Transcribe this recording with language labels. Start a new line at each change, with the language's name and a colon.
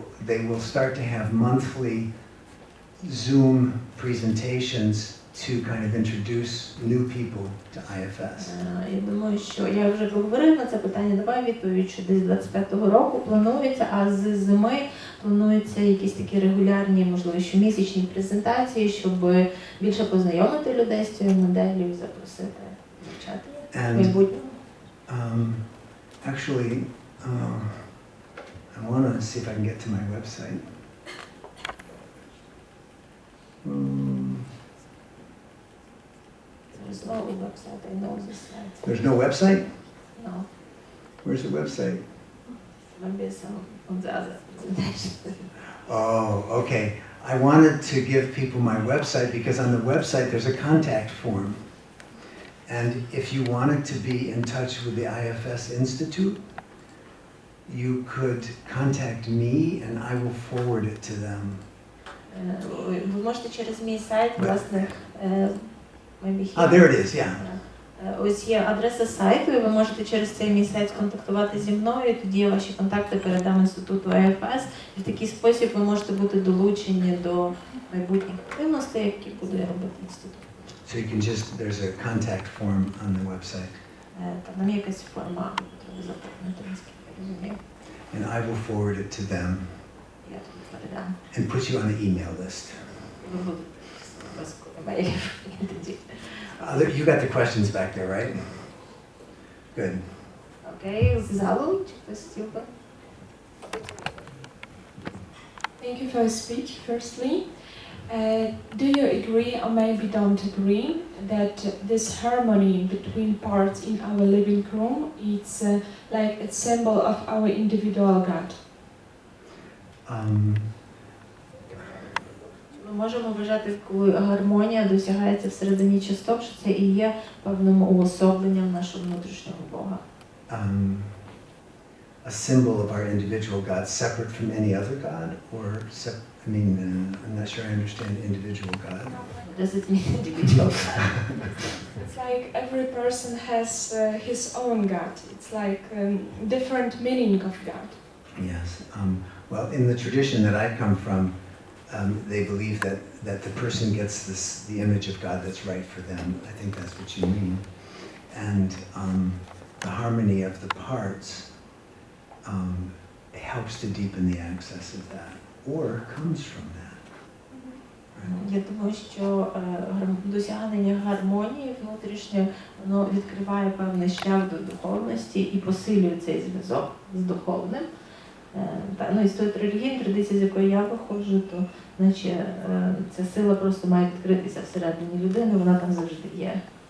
English: They will start to have monthly Zoom presentations to kind of introduce new people to IFS.
Ukrainian: Я думаю, що я вже говорив на це питання, давай відповідь, що десь 25-го року планується, а з зими плануються якісь такі регулярні, можливо, щомісячні презентації, щоб більше познайомити людей з цією моделлю і запросити навчати в майбутньому.
English: Actually, I want to see if I can get to my website. There's no website, I know this site. There's no website? No, Where's the website? maybe some of the other presentations. Oh, okay. I wanted to give people my website because on the website there's a contact form. And if you wanted to be in touch with the IFS Institute, you could contact me and I will forward it to them.
Ukrainian: Ви можете через мій сайт, власне,
English: There it is, yeah.
Ukrainian: Ось є адреса сайту, і ви можете через цей мій сайт сконтактувати зі мною, і тоді я ваші контакти передам інституту IFS, і в такий спосіб ви можете бути долучені до майбутніх активностей, які буде робити інститут.
English: So you can just, there's a contact form on the website.
Ukrainian: Там є якась форма, яку ви заповнити, наскільки я розумію.
English: And I will forward it to them
Ukrainian: Я тобі передам.
English: and put you on the email list.
Ukrainian: Ви будете без емейлів тоді.
English: You got the questions back there, right? Good.
Ukrainian: Окей, з залу, чи хтось хотів би?
English: Thank you for your speech, firstly. Do you agree or maybe don't agree that this harmony between parts in our living room is like a symbol of our individual God?
Ukrainian: Ми можемо вважати, коли гармонія досягається всередині часток, що це і є певним уособленням нашого внутрішнього Бога.
English: A symbol of our individual God, separate from any other God, or I'm not sure I understand individual God. Does it mean individual God? It's like every person has his own God. It's like different meaning of God. Yes. Well, in the tradition that I come from, they believe that the person gets the image of God that's right for them. I think that's what you mean. And the harmony of the parts helps to deepen the access of that, or comes from that.
Ukrainian: Я думаю, що досягнення гармонії внутрішньої, воно відкриває певний шлях до духовності і посилює цей зв'язок з духовним. І з тої релігійної традиції, з якої я виходжу, то наче ця сила просто має відкритися всередині людини, вона там завжди є.